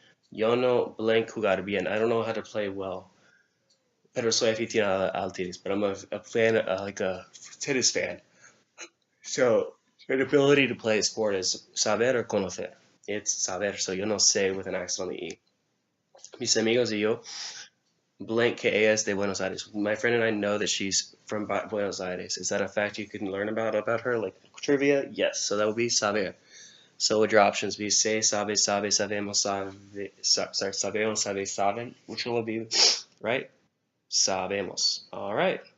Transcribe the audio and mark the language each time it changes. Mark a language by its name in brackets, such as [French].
[Spanish] Yo no blank jugar bien. [English] I don't know how to play well. [Spanish] Pero soy aficionado al tenis, [English] but I'm a fan, like a tennis fan. So, your ability to play a sport is saber or conocer. It's saber, so [Spanish] yo no sé [English] with an accent on the E. [Spanish] Mis amigos y yo [English] blank [Spanish] que ella es de Buenos Aires. [English] My friend and I know that she's from Buenos Aires. Is that a fact you can learn about her, like trivia? Yes. So that would be saber. So would your options be [Spanish] say, sabe, sabe, sabemos, sabemos, sabe, saben? [English] Which one would be right? Sabemos. All right.